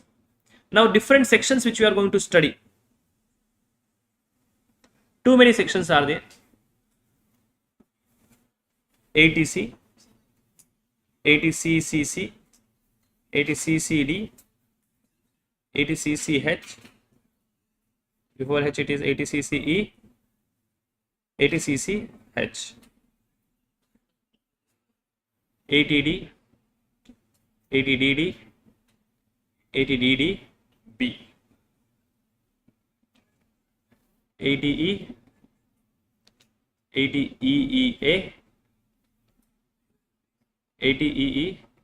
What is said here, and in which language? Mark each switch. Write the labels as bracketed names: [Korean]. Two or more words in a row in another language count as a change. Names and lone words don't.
[English] Now different sections which we are going to study. Too many sections are there. ATC, ATCCC, ATCCD, ATCCH. Before H it is ATCCE, ATCCH, ATD, ATDD, ATDDB, ATE, ATEEA, ATEEB,